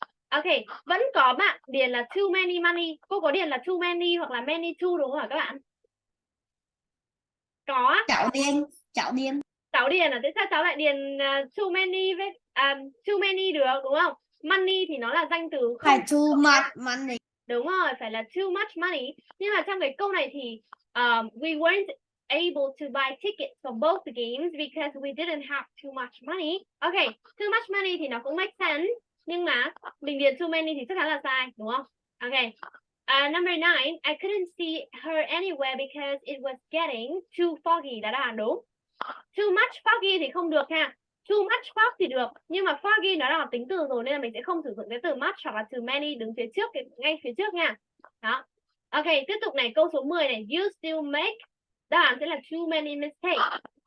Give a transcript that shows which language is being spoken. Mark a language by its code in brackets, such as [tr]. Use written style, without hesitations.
[vi] Ok, vẫn có bạn điền là [en] too many money. [vi] Cô có điền là too many hoặc là many too đúng không hả các bạn? Có. Cháu điền. Cháu điền là thế sao cháu lại điền [en] too many [vi] với too many được đúng không? Money thì nó là danh từ không Phải [en] too much money. [vi] Đúng rồi, phải là [en] too much money. [vi] Nhưng mà trong cái câu này thì [en] we weren't able to buy tickets for both the games because we didn't have too much money. Ok, too much money [vi] thì nó cũng [en] make sense. [vi] Nhưng mà mình điền [en] too many [vi] thì chắc chắn là sai, đúng không? Ok. [en] Number 9, I couldn't see her anywhere because it was getting too foggy. [vi] Đó là đúng. [en] Too much foggy [vi] thì không được ha. [en] Too much fog [vi] thì được, nhưng mà foggy nó là tính từ rồi nên là mình sẽ không sử dụng cái từ much hoặc là từ many đứng phía trước, ngay phía trước nha. Đó. Ok, tiếp tục này, câu số 10 này, [en] you still make, [vi] đáp án sẽ là [en] too many mistakes.